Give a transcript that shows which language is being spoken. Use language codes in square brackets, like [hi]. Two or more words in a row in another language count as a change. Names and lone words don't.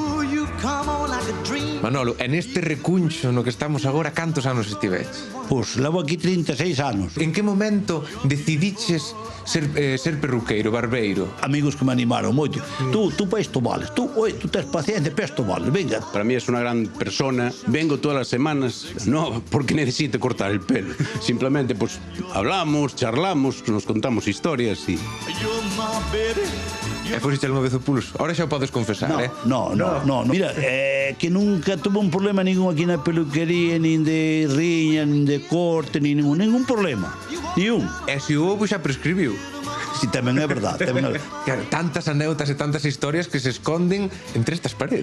[gl] Manolo, en este recuncho no que estamos agora, cantos anos estiveches? Pois levo aquí 36 anos. En que momento decidiches ser perruqueiro, barbeiro? Amigos que me animaron moito. Tú para isto vales. Tú tes paciencia, para isto vales. [es] Venga. Para mí es una gran persona. Vengo todas las semanas, no porque necesite cortar el pelo. Simplemente pues hablamos, charlamos, nos contamos historias y... [gl] E pusiste alguna vez o pulso? Ahora xa o podes confesar, [es] No. [gl] Mira, [es] que nunca tuve un problema [gl] ningún aquí na peluquería, nin de riña, nin de corte, nin ningún problema. [es] Ni un. [gl] E se o houbo xa prescribiu? Si tamén é verdade, Claro, tantas anécdotas e tantas historias que se esconden entre estas paredes.